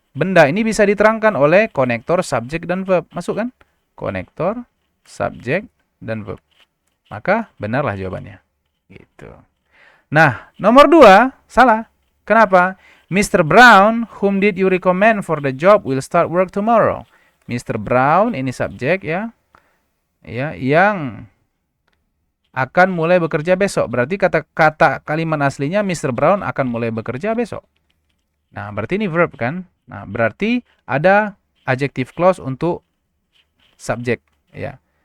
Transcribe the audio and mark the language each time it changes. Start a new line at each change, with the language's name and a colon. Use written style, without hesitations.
Indonesian: Benda ini bisa diterangkan oleh konektor subjek dan verb. Masuk kan? Konektor, subjek, dan verb. Maka benarlah jawabannya. Gitu. Nah, nomor 2 salah. Kenapa? Mr.
English: Brown, whom did you recommend for the job, will start work tomorrow.
Indonesian: Mr. Brown ini subjek ya. Ya, yang akan mulai bekerja besok. Berarti kata kalimat aslinya Mr. Brown akan mulai bekerja besok. Nah, berarti ini verb kan? Nah, berarti ada adjective clause untuk subjek ya.